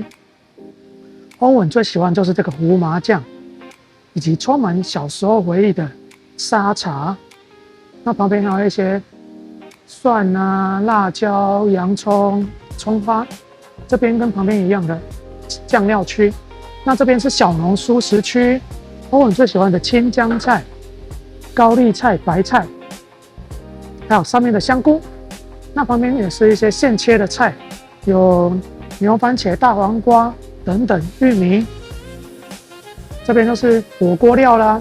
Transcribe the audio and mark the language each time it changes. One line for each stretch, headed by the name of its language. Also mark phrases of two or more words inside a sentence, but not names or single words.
Chinese: 歐文最喜歡就是這個胡麻醬，以及充滿小時候回憶的沙茶。那旁邊還有一些蒜啊、辣椒、洋蔥、蔥花，這邊跟旁邊一樣的醬料區。那這邊是小農蔬食區，歐文最喜歡的青江菜、高麗菜、白菜，還有上面的香菇。那旁邊也是一些現切的菜，有牛番茄、大黃瓜等等，玉米。這邊就是火鍋料啦。